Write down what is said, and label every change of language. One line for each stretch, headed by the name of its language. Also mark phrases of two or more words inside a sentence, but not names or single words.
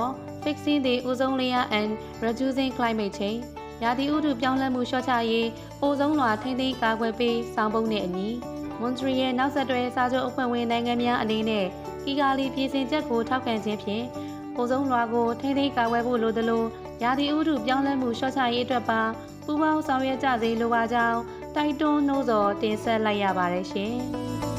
English: Fixing the Ozone Layer and Reducing Climate Change
Burmese: ရာသီဥတုပြောင်းလဲမှုလျှော့ချရေးအိုဇုံလွှာထိန်းသိမ်းကာကွယ်ပေးဆောင်ပုဒ်နဲ့အညီ Montreal နောက်ဆက်တွဲစာချုပ်အဖွဲ့ဝင်နိုင်ငံများအနေနဲ့ကီဂါလီပြည်စင်ချက်ကိုထောက်ခံခြင်းဖြင့်အိုဇုံလွှာကိုထိန်းသိမ်းကာကွယ်ဖို့လိုသလိုရာသီဥတုပြောင်းလဲမှုလျှော့ချရေးအတွက်ပါပူးပေါင်းဆောင်ရွက်ကြစေလိုပါကြောင်းတိုက်တွန်းနှိုးဆော်တင်ဆက်လိုက်ရပါတယ်ရှင်။